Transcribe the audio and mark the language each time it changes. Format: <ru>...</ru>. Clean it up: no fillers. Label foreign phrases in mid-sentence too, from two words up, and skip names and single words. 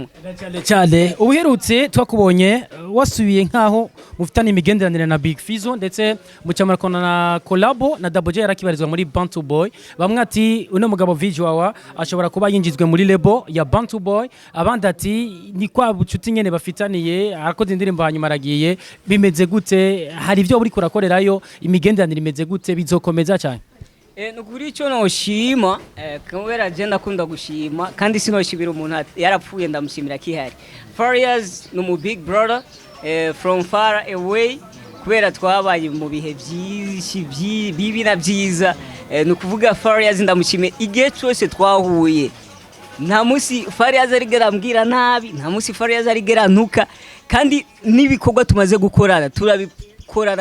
<rn>cyane ubuherutse twakubonye wasubiye nkaho mufitanye imigenderanire na Big Fizzo ndetse mucamarakona na collabo na Double J yarakibarizwa muri Bantu Boy bamwe ati uno mugabo Vijwa wa ashobora kuba yinjizwe muri lebo ya Bantu Boy abandi ati ni kwa bucuti nyene bafitaniye arakoze indirimbo hanyuma aragiye bimeze gute hari ibyo uri kurakorerayo imigenderanire imeze gute bizokomeza cyane nukuri ico noshima kubera je ndakunda gushima kandi sinoshibira umuntu yarapfuye ndamushimira kihari Farias no mu</rn> <en>big brother from far away</en> <rn>kubera twabaye mu bihe byinshi bibi na byiza nukuvuga Farias ndamushime igihe cyose twahuye nta musi Farias arigera mbwira nabi nta musi Farias arigera ntuka kandi nibikorwa tumaze gukorana turabikorana</rn>